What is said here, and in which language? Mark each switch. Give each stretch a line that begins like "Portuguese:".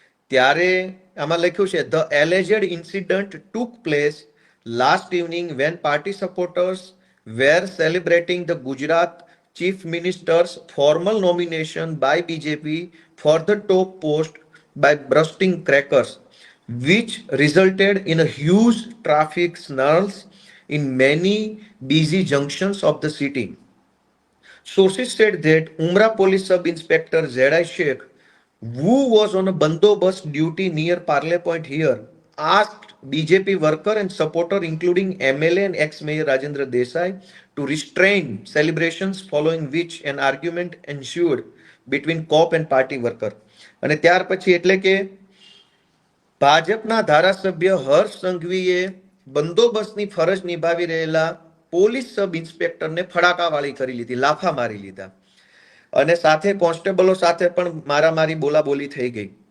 English: ત્યારે આમાં લખ્યું છે the alleged incident took place last evening when party supporters were celebrating the Gujarat chief ministers formal nomination by BJP for the top post by bursting crackers, which resulted in a huge traffic snarls in many busy junctions of the city. Sources said that Umrah Police Sub-Inspector Z.I. Sheikh, who was on a bandobast duty near Parle Point here, asked BJP worker and supporter including MLA and ex-mayor Rajendra Desai to restrain celebrations, following which an argument ensued between cop and party worker.
Gujarati: અને ત્યાર પછી એટલે કે ભાજપના ધારાસભ્ય હર્ષ સંઘવીએ બંદોબસ્તની ફરજ નિભાવી રહેલા પોલીસ સબ ઇન્સ્પેક્ટરને ફડાકાવાળી કરી લીધી, લાફા મારી લીધા અને સાથે કોન્સ્ટેબલો સાથે પણ મારામારી બોલાબોલી થઈ ગઈ.